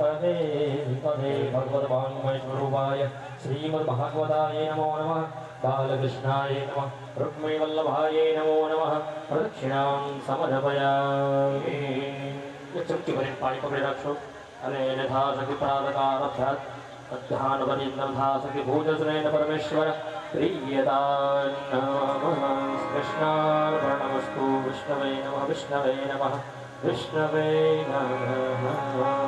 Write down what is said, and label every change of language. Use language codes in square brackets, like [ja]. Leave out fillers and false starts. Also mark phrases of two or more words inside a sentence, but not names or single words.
[sa] तदे भगवद्वाङ्मयस्वरूपाय श्रीमद्भागवताय नमो नमः बालकृष्णाय नमः रुक्मिणीवल्लभाय नमो नमः प्रदक्षिणां समर्पयामि [gu] ચમચી ભરીને પાણી પકડી રાખશો અને [sa] यथाशक्ति प्रातकाराभ्यास अध्यानपर्यंतम यथाशक्ति भूतश्रेण परमेश्वर प्रियतान्नमः कृष्णार्पणमस्तु विष्णवे नमः विष्णवे नमः विष्णवे नमः.